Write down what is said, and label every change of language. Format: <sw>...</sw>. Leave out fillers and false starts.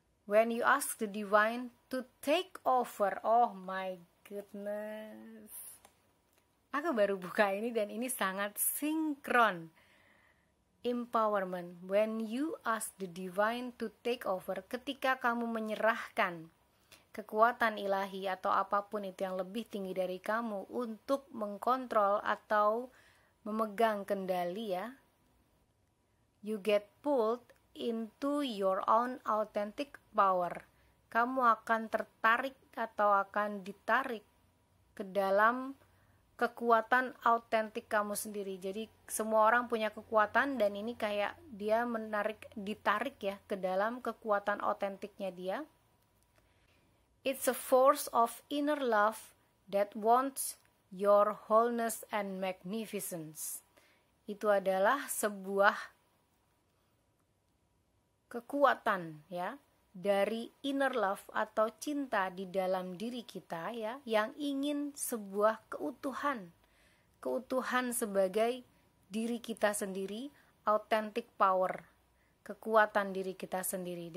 <en>When you ask the divine to take over, oh my goodness.</en> <id>Aku baru buka ini dan ini sangat sinkron. Empowerment.</id> <en>When you ask the divine to take over,</en> <id>ketika kamu menyerahkan kekuatan ilahi atau apapun itu yang lebih tinggi dari kamu untuk mengkontrol atau memegang kendali ya,</id> <en>you get pulled into your own authentic power.</en> <id>Kamu akan tertarik atau akan ditarik ke dalam kekuatan autentik kamu sendiri. Jadi semua orang punya kekuatan, dan ini kayak dia ditarik ya ke dalam kekuatan autentiknya dia.</id> <en>It's a force of inner love that wants your wholeness and magnificence.</en> <id>Itu adalah sebuah kekuatan ya, dari inner love atau cinta di dalam diri kita ya, yang ingin sebuah keutuhan sebagai diri kita sendiri, authentic power, kekuatan diri kita sendiri.</id>